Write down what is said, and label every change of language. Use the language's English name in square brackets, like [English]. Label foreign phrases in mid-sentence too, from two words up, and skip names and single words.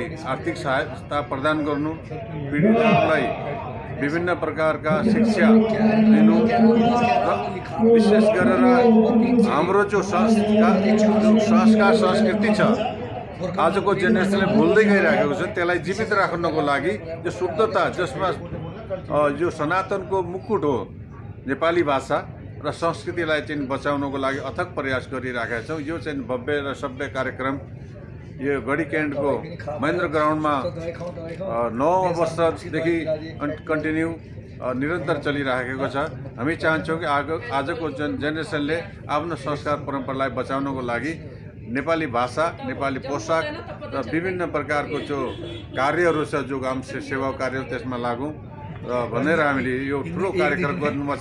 [Nepali] आर्थिक सहायता प्रदान गर्नु, पीडितहरूलाई विभिन्न प्रकार का शिक्षा दिनु र विशेष गरेर हाम्रो जो संस्कार संस्कृति छ आज को जेनेरेसनले भुल्दै गइरहेको छ, त्यसलाई जीवित राख्नको लागि जो शुद्धता जसमा जो सनातन को मुकुट हो नेपाली भाषा र संस्कृतिलाई चाहिँ बचाउनको लागि अथक प्रयास गरिरहेका छौँ। यो चाहिँ भव्य र सभ्य कार्यक्रम यो गढी कैंट को महेंद्र ग्राउंड में 9 वर्षदेखि कंटिन्यू निरंतर चलिरहेको छ। हामी चाहन्छौँ कि आज को जेनेरेसनले आफ्नो संस्कार परंपरालाई बचाउनको लागि नेपाली भाषा, नेपाली पोशाक र विभिन्न प्रकार को जो कार्यहरू छ, जो गाउँ सेवा कार्य त्यसमा लागू भनेर हामीले यो ठुलो कार्यक्रम गर्नुपर्छ।